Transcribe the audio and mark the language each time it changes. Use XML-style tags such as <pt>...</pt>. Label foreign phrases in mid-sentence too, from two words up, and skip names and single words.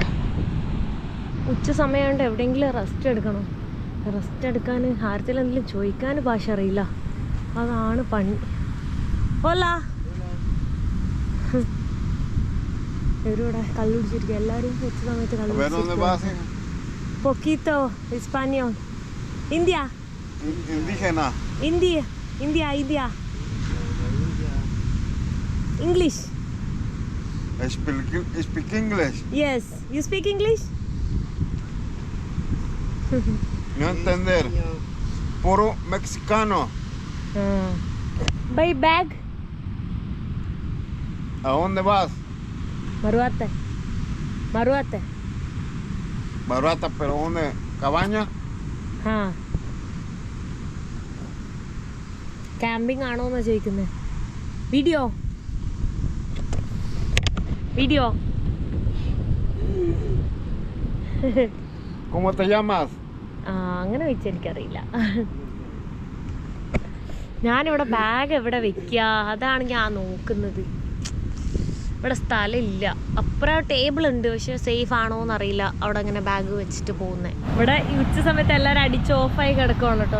<ml>ഉച്ച സമയമായതുകൊണ്ട് എവിടെയെങ്കിലും റെസ്റ്റ് എടുക്കണം. റെസ്റ്റ് എടുക്കാൻ ആരത്തിൽ എന്തെങ്കിലും ചോദിക്കാൻ ഭാഷ അറിയില്ല. അതാണ് പണി. ഓലാ, ഇവരിവിടെ കള്ളുടിച്ചിരിക്കുക. എല്ലാവരും ഉച്ച സമയത്ത് കള്ളുടിച്ചിരിക്കുക.</ml> <es>Poquito español. India. Indígena.</es> <en>India. English. Speak English. Yes. You speak English?</en> <es>No entender. Puro mexicano.</es> <en>Buy bag.</en> <es>¿A dónde vas? Maruate. Barata, pero ¿dónde? ¿Cabaña?</es> <ml>ക്യാമ്പിംഗ് ആണോ എന്നാ ചോദിക്കുന്നത്. വീഡിയോ</ml> <es>¿Cómo te llamas?</es> <ml>അങ്ങനെ വെച്ചാൽ എനിക്കറിയില്ല. ഞാനിവിടെ ബാഗ് എവിടെ വെക്കുക, അതാണ് ഞാൻ നോക്കുന്നത്. ഇവിടെ സ്ഥലമില്ല. അപ്പുറം ടേബിൾ ഉണ്ട്, പക്ഷെ സേഫ് ആണോ എന്നറിയില്ല അവിടെ അങ്ങനെ ബാഗ് വെച്ചിട്ട് പോകുന്നത്. ഇവിടെ ഈ ഉച്ച സമയത്ത് എല്ലാവരും അടിച്ച് ഓഫായി കിടക്കുകയാണ് കേട്ടോ.</ml>